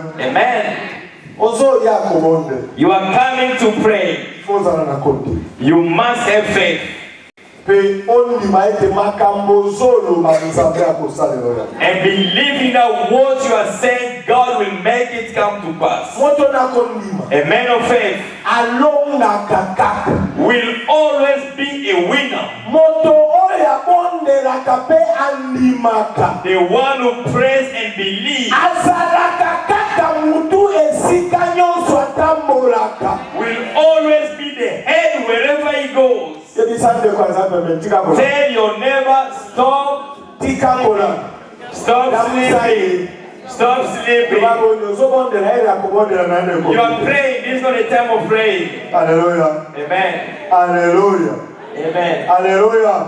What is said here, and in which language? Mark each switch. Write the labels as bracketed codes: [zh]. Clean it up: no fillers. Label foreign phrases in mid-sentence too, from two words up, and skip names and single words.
[en] Amen. You are coming to pray. You must have faith. And believing that what you are saying, God will make it come to pass. [ln] moto na kondima [en] A man of faith [ln] alongaka kaka [en] will always be a winner. [ln] moto oyo abondelaka mpe andimaka [en] The one who prays and believes [ln] azalaka kaka mutu esika nyonso atambolaka [en] will always be the head wherever he goes. [ln] yebisa ndeko aza pembe tikakola [en] Tell your neighbor, stop [ln] tikakola [en] Stop sleeping. Stop sleeping. You are praying. This is not a time of praying. Hallelujah. Amen. Hallelujah. Amen. Hallelujah.